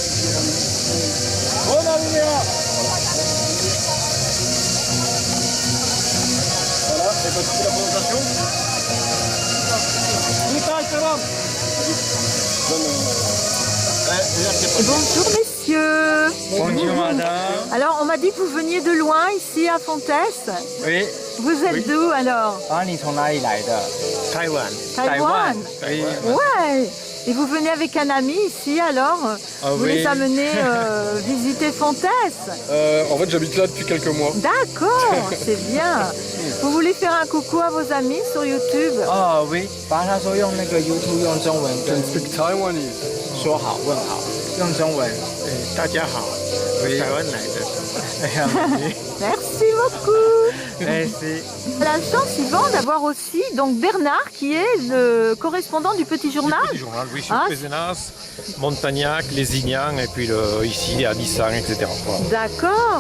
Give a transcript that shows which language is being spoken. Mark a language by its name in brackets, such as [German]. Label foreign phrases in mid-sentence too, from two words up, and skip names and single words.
[French] Voilà, et petite la présentation. Bonjour messieurs. Bonjour madame. Alors on m'a dit que vous veniez de loin ici à Fontès. Oui. Vous êtes d'où alors? [Chinese] 你从哪里来的？台湾。 [French] Taïwan. Oui. Ouais. Et vous venez avec un ami ici alors? Vous oui. les amenez visiter Fontès? En fait, j'habite là depuis quelques mois. D'accord, c'est bien. Vous voulez faire un coucou à vos amis sur YouTube? 哦，oui， [Chinese] 把他说用那个 YouTube 用中文跟 [English] Speak Taiwanese. [Chinese] 说好问好，用中文，大家好，我是台湾来的。 [French] Merci beaucoup. Merci. La chance, Yvan, d'avoir aussi donc Bernard qui est le correspondant du Petit Journal. Du journal, oui, sur Pézenas, Montagnac, Lézignan et puis ici à Nissan, etc. Voilà. D'accord.